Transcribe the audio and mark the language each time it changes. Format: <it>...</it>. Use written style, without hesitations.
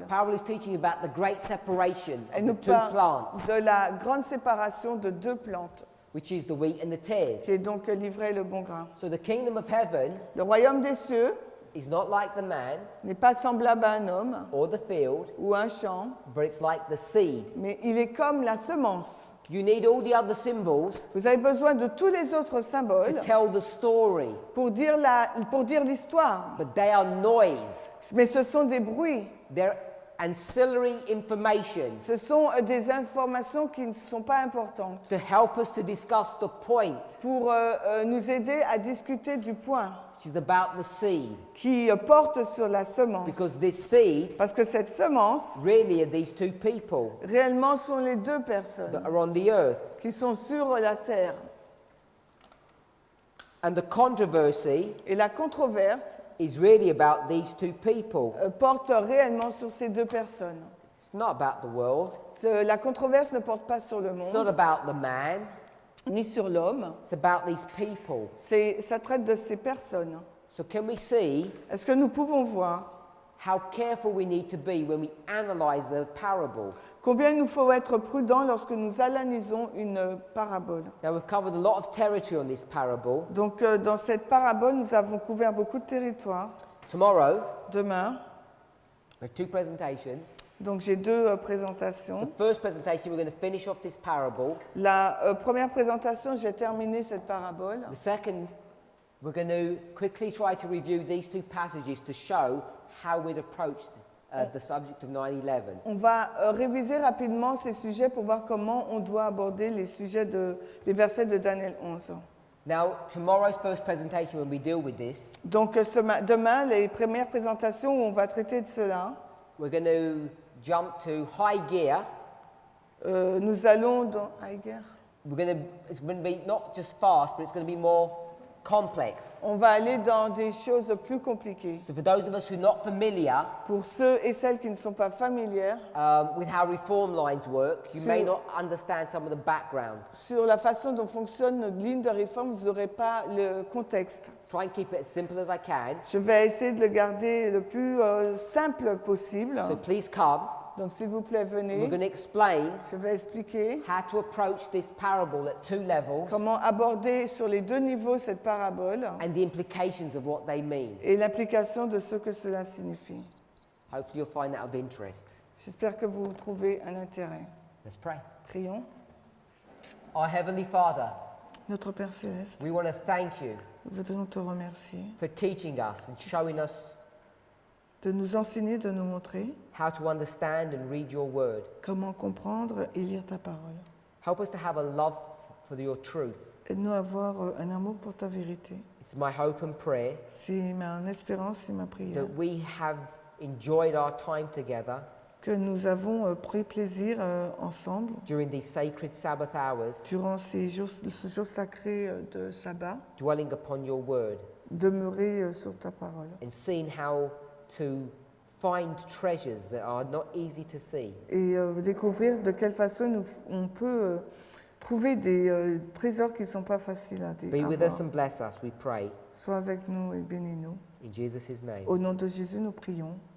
<en>The parable is teaching about the great separation</en> <fr>Elle</fr> <en>of</en> <fr>nous</fr> <en>the two</en> <fr>parle</fr> <en>plants,</en> <fr>de la grande séparation de deux plantes,</fr> <en>which is the wheat and the tares.</en> <fr>qui est donc l'ivraie et le bon grain.</fr> <en>So the kingdom of heaven</en> <fr>Le royaume des cieux</fr> <en>is not like the man</en> <fr>n'est pas semblable à un homme</fr> <en>or the field,</en> <fr>ou un champ,</fr> <en>but it's like the seed.</en> <fr>mais il est comme la semence.</fr> <en>You need all the other symbols</en> <fr>Vous avez besoin de tous les autres</fr> <en>to</en> <fr>symboles</fr> <en>tell the story,</en> <fr>pour dire l'histoire.</fr> <en>but they are noise.</en> <fr>Mais ce sont des bruits,</fr> <en>They're ancillary information</en> <fr>ce sont des informations qui ne sont pas importantes</fr> <en>to help us to discuss the point,</en> <fr>pour nous aider à discuter du point</fr> <en>which is about the seed.</en> <fr>qui porte sur la semence.</fr> <en>Because this seed</en> <fr>Parce que cette semence,</fr> <en>really are these two people</en> <fr>réellement, sont les deux</fr> <en>that</en> <fr>personnes</fr> <en>are on the earth.</en> <fr>qui sont sur la terre.</fr> <en>And the controversy</en> <fr>Et la controverse</fr> <en>is really about these two people.</en> <fr>porte réellement sur ces deux personnes.</fr> <en>It's not about the world.</en> <fr>La controverse ne porte pas sur le</fr> <en>It's not</en> <fr>monde,</fr> <en>about the man.</en> <fr>ni sur l'homme.</fr> <en>It's about these people.</en> <fr>Ça traite de ces personnes.</fr> <en>So can we see</en> <fr>Est-ce que nous pouvons voir</fr> <en>how careful we need to be when we analyze the parable?</en> <fr>combien il nous faut être prudents lorsque nous analysons une parabole?</fr> <en>Now we've covered a lot of territory on this parable.</en> <fr>Donc, dans cette parabole, nous avons couvert beaucoup de territoire.</fr> <en>Tomorrow,</en> <fr>Demain,</fr> <en>we have two presentations.</en> <fr>donc j'ai deux</fr> <en>The</en> <fr>présentations.</fr> <en>first presentation, we're going to finish off this parable.</en> <fr>La première présentation, j'ai terminé cette parabole.</fr> <en>The second, we're going to quickly try to review these two passages to show how we'd approached the subject of 9/11.</en> <fr>On va réviser rapidement ces sujets pour voir comment on doit aborder les versets de Daniel 11.</fr> <en>Now, tomorrow's first presentation, when we deal with this,</en> <fr>Donc demain, les premières présentations où on va traiter de cela,</fr> <en>we're going to jump to high gear.</en> <fr>nous allons dans Heidegger.</fr> <en>It's going to be not just fast, but it's going to be more complex.</en> <fr>On va aller dans des choses plus compliquées.</fr> <en>So for those of us who are not familiar</en> <fr>Pour ceux et celles qui ne sont pas familières</fr> <en>with how reform lines work, you may</en> <fr>Sur-</fr> <en>not understand some of the background.</en> <fr>sur la façon dont fonctionne notre ligne de réforme, vous n'aurez pas le contexte.</fr> <en>Try and keep it as simple as I can.</en> <fr>Je vais essayer de le garder le plus simple possible.</fr> <en>So please come.</en> <fr>Donc s'il vous plaît,</fr> <en>We're</en> <fr>venez.</fr> <en>going to explain</en> <fr>Je vais expliquer</fr> <en>how to approach this parable at two levels</en> <fr>comment aborder sur les deux niveaux cette parabole</fr> <en>and the implications of what they mean.</en> <fr>et l'implication de ce que cela signifie.</fr> <en>Hopefully you'll find that of interest.</en> <fr>J'espère que vous trouvez un intérêt.</fr> <en>Let's pray.</en> <fr>Prions.</fr> <en>Our Heavenly Father,</en> <fr>Notre Père Céleste,</fr> <en>we want to thank you</en> <fr>nous voudrions te remercier</fr> <en>for teaching us and showing us</en> <fr>de nous enseigner, de nous montrer</fr> <en>how to understand and read your word.</en> <fr>comment comprendre et lire ta parole.</fr> <en>Help us to have a love for your truth.</en> <fr>Aide-nous à avoir un amour pour ta vérité.</fr> <en>It's my hope and prayer</en> <fr>C'est mon espérance et ma prière</fr> <en>that we have enjoyed our time together</en> <fr>que nous avons pris plaisir ensemble</fr> <en>during these sacred Sabbath hours,</en> <fr>durant ce jour sacré de sabbat,</fr> <en>dwelling upon your word</en> <fr>demeurer sur ta parole</fr> <en>and seeing how to find treasures that are not easy to see.</en> <fr>et découvrir de quelle façon on peut trouver des trésors qui ne sont pas faciles à</fr> <en>Be with us</en> <fr>voir.</fr> <en>and bless us, we pray.</en> <fr>Sois avec nous et bénis-nous.</fr> <en>In Jesus' name,</en> <fr>Au nom de Jésus, nous prions.</fr>